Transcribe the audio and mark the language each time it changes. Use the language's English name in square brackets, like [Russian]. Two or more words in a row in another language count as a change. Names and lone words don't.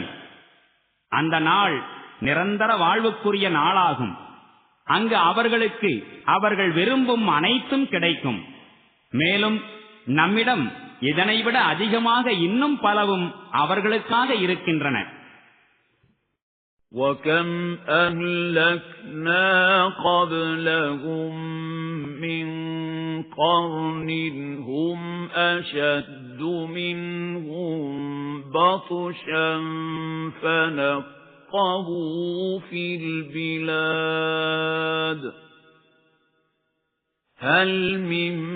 [Tamil] அந்த நாள் நிரந்தர வாழ்வுக்குரிய நாளாகும். அங்கு அவர்களுக்கு அவர்கள் விரும்பும் அனைத்தும் கிடைக்கும். மேலும் நம்மிடம் இதனைவிட அதிகமாக இன்னும் பலவும் அவர்களுக்காக இருக்கின்றன. [Arabic] وَكَمْ أَهْلَكْنَا قَبْلَهُمْ مِنْ قَرْنٍ هُمْ أَشَدُّ مِنْهُمْ بَطْشًا فَنَقَّبُوا فِي الْبِلَادِ هَلْ مِنْ